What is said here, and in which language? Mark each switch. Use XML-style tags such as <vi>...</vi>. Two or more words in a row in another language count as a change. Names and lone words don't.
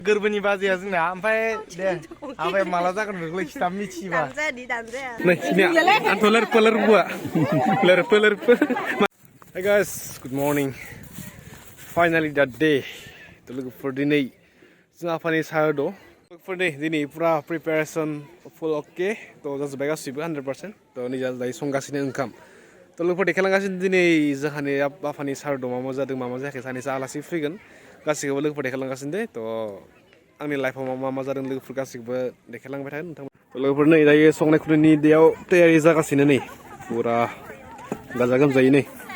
<brx>गोरबोनि बाजैया जोंना ओमफ्राय दे आबाया माला जागोन बेखौलाय खिथाब मिथियोबा नै खिनिया आंथ' लोरफो</brx> <en>Hey guys, good morning. Finally that day. To look for</en> <brx>दिनै जों आफानि सारादु</brx> <en>for</en> <brx>दिनै पुरा</brx> <en>preparation full okay.</en> <brx>तो जाजोब्बाय गासिबो 100%. तो निजा दायो संगासिनो ओंखाम. तो लोगोफोर देखायलांगासिनो दिनै जोंहानि आफानि सारादु मा जादों मा जायाखै सानैसो आलासि फैगोन. गासिखौबो लोगोफोर देखायलांगासिनो दे तो आंनि लाइफआव मा जादों लोगोफोर गासिखौबो देखायलांबाय थागोन नोंथां लोगोफोर नै दायो संनाय खुरनायनि दैयाव तयारि जागासिनो नै पुरा गाजा गोमजायै नै</brx>